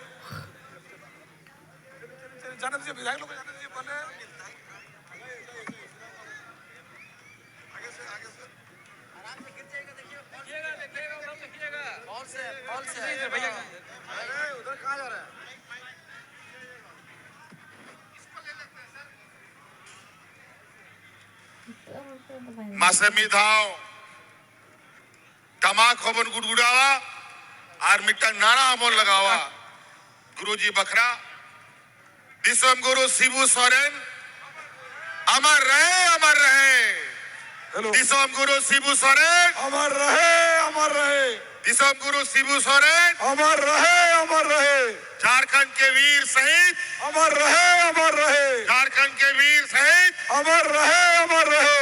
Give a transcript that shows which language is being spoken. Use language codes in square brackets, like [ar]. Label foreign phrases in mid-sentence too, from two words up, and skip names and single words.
[hi] जाने दीजिए विधायक लोग को जाने दीजिए पहले। उधर कहाँ जा रहा है? [sat] मासेमी धाव तमाक खबन गुड़गुड़ावा और मिट्टा नाना अमोल लगावा गुरुजी बखरा दिसोम गुरु शिबू सोरेन [hi] अमर रहे अमर रहे [sat] दिसोम गुरु शिबू सोरेन [hi] अमर रहे अमर रहे दिसोम गुरु शिबू सोरेन अमर रहे अमर रहे झारखंड के वीर शहीद अमर रहे अमर रहे झारखंड के वीर शहीद अमर रहे अमर रहे।